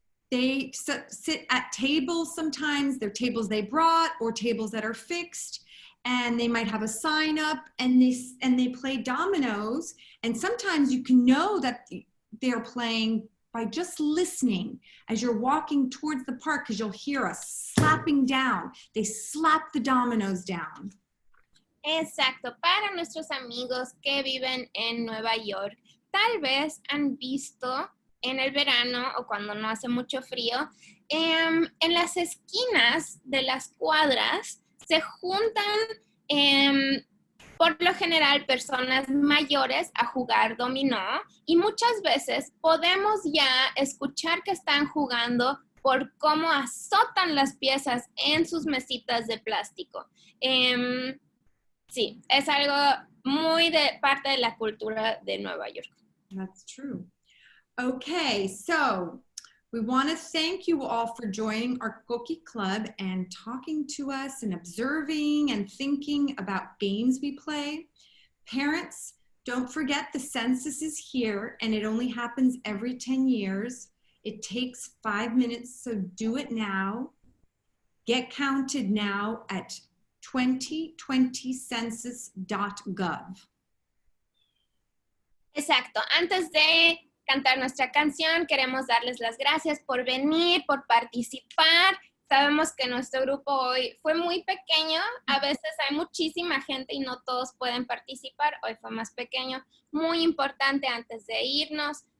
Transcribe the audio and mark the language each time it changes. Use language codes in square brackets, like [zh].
[en] They sit at tables sometimes, they're tables they brought or tables that are fixed, and they might have a sign up and they play dominoes, and sometimes you can know that they're playing by just listening as you're walking towards the park, because you'll hear a slapping down. They slap the dominoes down. [es] Exacto, para nuestros amigos que viven en Nueva York, tal vez han visto en el verano o cuando no hace mucho frío, en las esquinas de las cuadras se juntan por lo general personas mayores a jugar dominó y muchas veces podemos ya escuchar que están jugando por cómo azotan las piezas en sus mesitas de plástico. Sí, es algo muy de parte de la cultura de Nueva York. [en] That's true. Okay, so we want to thank you all for joining our Coquí Club and talking to us and observing and thinking about games we play. Parents, don't forget the census is here and it only happens every 10 years. It takes 5 minutes, so do it now. Get counted now at 2020census.gov. [es] Exacto. Antes de cantar nuestra canción, queremos darles las gracias por venir, por participar. Sabemos que nuestro grupo hoy fue muy pequeño. A veces hay muchísima gente y no todos pueden participar. Hoy fue más pequeño. Muy importante antes de irnos.